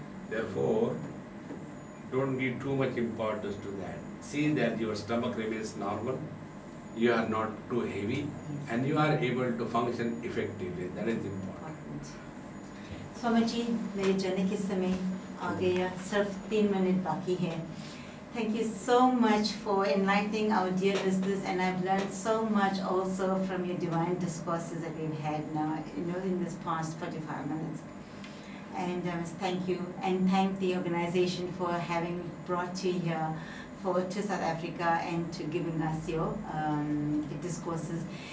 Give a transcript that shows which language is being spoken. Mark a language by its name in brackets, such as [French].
[English] Therefore, don't give too much importance to that. See that your stomach remains normal, you are not too heavy, and you are able to function effectively. That is important. [Hindi] Swami ji, मेरे जाने के समय आ गया, सिर्फ 3 minute बाकी है. [English] Thank you so much for enlightening our dear listeners, and I've learned so much also from your divine discourses that we've had now, in this past 45 minutes. And I must thank you and thank the organization for having brought you here to South Africa and to giving us your discourses.